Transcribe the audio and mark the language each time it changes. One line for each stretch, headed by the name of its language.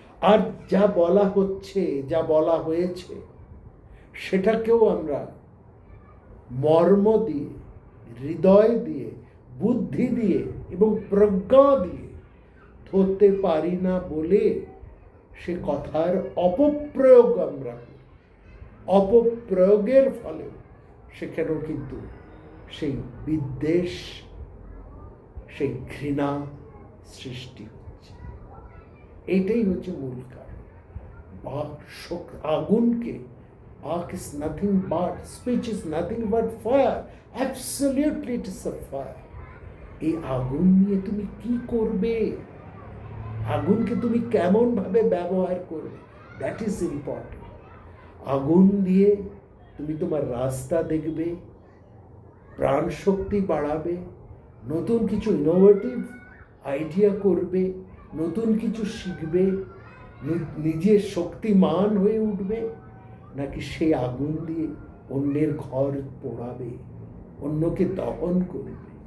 Bangla: আর যা বলা হচ্ছে, যা বলা হয়েছে সেটাকেও আমরা মর্ম দিয়ে, হৃদয় দিয়ে, বুদ্ধি দিয়ে এবং প্রজ্ঞা দিয়ে ধরতে পারি না বলে সে কথার অপপ্রয়োগ আমরা করি। অপপ্রয়োগের ফলে সেখানেও কিন্তু সেই বিদ্বেষ, সেই ঘৃণা সৃষ্টি হচ্ছে। এইটাই হচ্ছে মূল কারণ। বাক আগুনকে, বাক
English: is nothing but, speech is nothing but fire. Absolutely it is a fire.
Bangla: এই আগুন নিয়ে তুমি কি করবে, আগুনকে তুমি কেমন ভাবে ব্যবহার করবে,
English: That is important.
Bangla: আগুন দিয়ে তুমি তোমার রাস্তা দেখবে, প্রাণ শক্তি বাড়াবে, নতুন কিছু ইনোভেটিভ আইডিয়া করবে, নতুন কিছু শিখবে, নিজের শক্তিমান হয়ে উঠবে, নাকি সেই আগুন দিয়ে অন্যের ঘর পোড়াবে, অন্যকে দহন করবে।